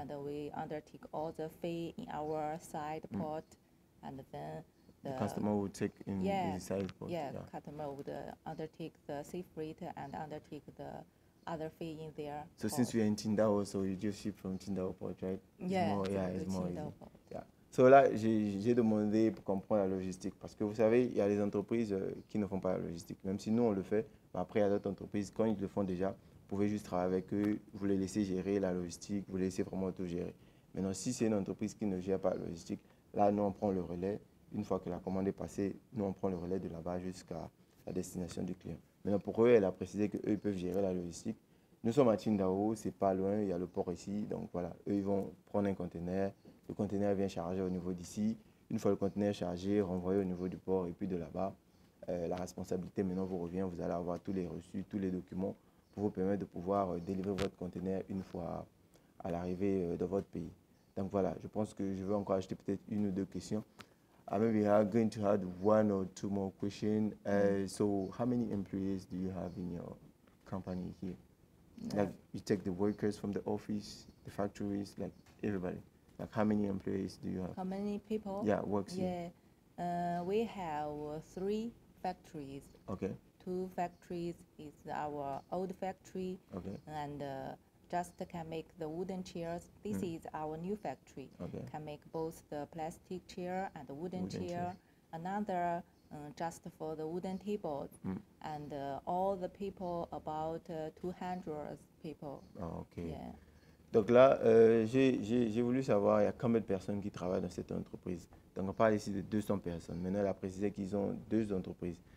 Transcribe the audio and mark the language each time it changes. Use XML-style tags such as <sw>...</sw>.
<en>And we undertake all the fee in our side port, and then The customer will take in the side port. Yeah, customer would undertake the sea freight and undertake the other fee in there. So since we are in Qingdao also, you just ship from Qingdao port, right? Yeah, It's more easy. Port. Yeah.</en> <fr>So là, j'ai demandé pour comprendre la logistique. Parce que vous savez, il y a des entreprises qui ne font pas la logistique. Même si nous, on le fait, mais après, il y a d'autres entreprises, quand ils le font déjà, vous pouvez juste travailler avec eux, vous les laissez gérer la logistique, vous les laissez vraiment tout gérer. Maintenant, si c'est une entreprise qui ne gère pas la logistique, là, nous, on prend le relais. Une fois que la commande est passée, nous, on prend le relais de là-bas jusqu'à la destination du client. Maintenant, pour eux, elle a précisé qu'eux, ils peuvent gérer la logistique. Nous sommes à Qingdao, c'est pas loin, il y a le port ici. Donc voilà, eux, ils vont prendre un conteneur. Le conteneur vient charger au niveau d'ici. Une fois le conteneur chargé, renvoyé au niveau du port et puis de là-bas, la responsabilité maintenant vous revient. Vous allez avoir tous les reçus, tous les documents pour vous permettre de pouvoir délivrer votre conteneur une fois à l'arrivée de votre pays. Donc voilà, je pense que je vais encore acheter peut-être une ou deux questions.</fr> <en>Maybe I'm going to add one or two more questions. So how many employees do you have in your company here? Like you take the workers from the office, the factories, like everybody. Like how many employees do you have? How many people? Yeah, works here. We have 3 factories. Okay. 2 factories is our old factory. Okay. And just can make the wooden chairs. This is our new factory. Okay. Can make both the plastic chair and the wooden chair. chair. Another just for the wooden tables. And all the people, about 200 people. Oh, ok. Yeah.</en> <fr>Donc là, j'ai voulu savoir, il y a combien de personnes qui travaillent dans cette entreprise. Donc on parle ici de 200 personnes. Maintenant, elle a précisé qu'ils ont 2 entreprises.</fr>